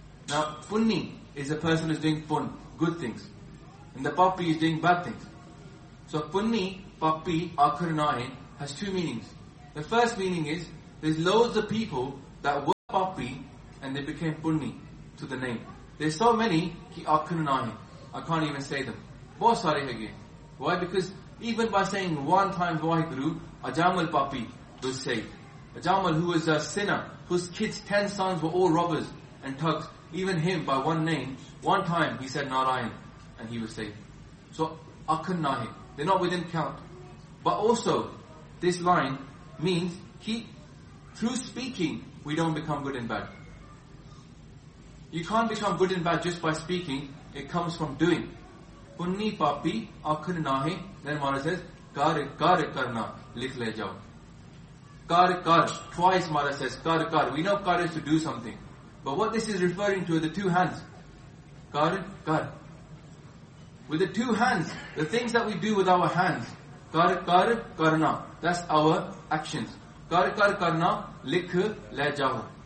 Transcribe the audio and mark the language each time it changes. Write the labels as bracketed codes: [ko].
[en] Now, punni is a person who is doing pun, good things. And the papi is doing bad things. So, [pa] punni papi akhan nahi [en] has two meanings. The first meaning is, there's loads of people that were papi and they became punni to the name. There's so many, [pa] ਕਿ ਅਖਣ ਨਹੀ. [en] I can't even say them. [hi] बहुत सारे है ये. [en] Why? Because even by saying one time Vaheguru, Ajamal Papi was saved. Ajamal, who was a sinner, whose kids, 10 sons were all robbers and thugs, even him by one name, one time he said Narayan and he was saved. So, [pa] Akhan Nahi. [en] They're not within count. But also, this line means, keep, through speaking, we don't become good and bad. You can't become good and bad just by speaking, it comes from doing. [pa] Punni papi akhan nahi. [en] Then Maharaj says, [pa] ਕਰ ਕਰ ਕਰਨਾ, ਲਿਖ ਲੇ ਜਾਓ. ਕਰ ਕਰ, [en] twice Maharaj says, [pa] ਕਰ ਕਰ. [en] We know kar is to do something. But what this is referring to are the two hands. [pa] Kar kar. [en] With the two hands, the things that we do with our hands, [pa] kar kar karna, [en] that's our actions. [pa] Kar kar karna, likh le jao.